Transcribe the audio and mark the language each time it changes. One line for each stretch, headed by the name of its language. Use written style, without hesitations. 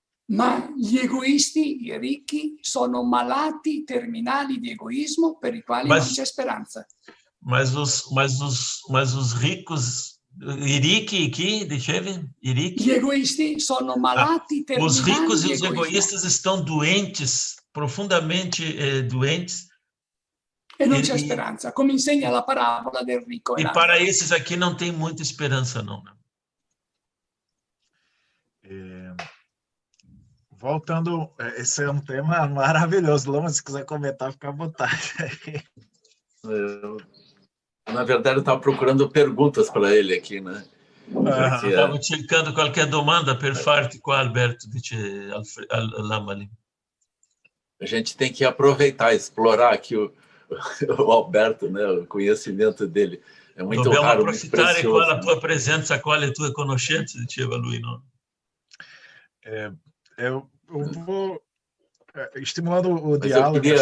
Italian: Ma gli egoisti, i ricchi, sono malati terminali di egoismo per i quali non c'è speranza.
Portuguese: Mas os ricos,
Italian: gli egoisti sono malati terminali.
Portuguese: Os ricos e os egoístas estão doentes, profundamente doentes. E non c'è speranza, come insegna la parabola del ricco. E para esses aqui não tem muita esperança, não. Voltando, esse é um tema maravilhoso. Lama, se quiser comentar, fica à vontade. Na verdade, eu estava procurando perguntas para ele aqui, né? Estava cercando qualquer
Italian: domanda per farti qua, Alberto, dice Lamali.
Portuguese: A gente tem que aproveitar, explorar aqui o Alberto, né? O conhecimento dele. É muito
Italian: Dobbiamo
Portuguese: raro, muito precioso.
Italian: Dobbiamo approfittare qua la tua presenza, qua le tue conoscenze, diceva lui, no?
Portuguese: Eu vou estimulando o diálogo.